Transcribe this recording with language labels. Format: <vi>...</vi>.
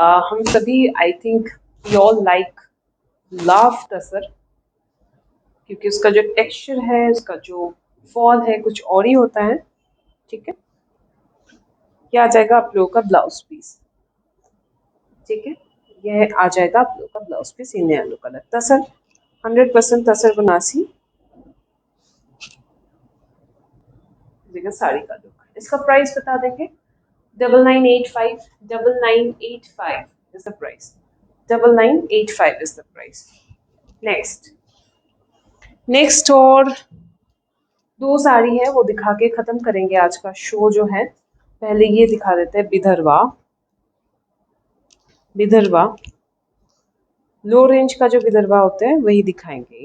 <hi>हम सभी</hi> <en>I think we all like love</en> <hi>तसर, क्योंकि उसका जो टेक्सचर है, उसका जो फॉल है, कुछ और ही होता है, ठीक है। ये आ जाएगा आप लोगों का ब्लाउज पीस, ठीक है। यह आ जाएगा आप लोगों का blouse piece</hi> <en>in yellow colour</en> <hi>तसर। 100% तसर बनासी देखिए साड़ी का लुक। इसका प्राइस बता देंगे</hi> <en>9985 9985 is the price 9985 is the price।</en> <hi>Next और दो साड़ी है वो दिखा के खत्म करेंगे आज का शो जो है। पहले ये दिखा देते हैं विदर्भा। विदर्भा लो रेंज का जो विदर्भा होता है वही दिखाएंगे।</hi>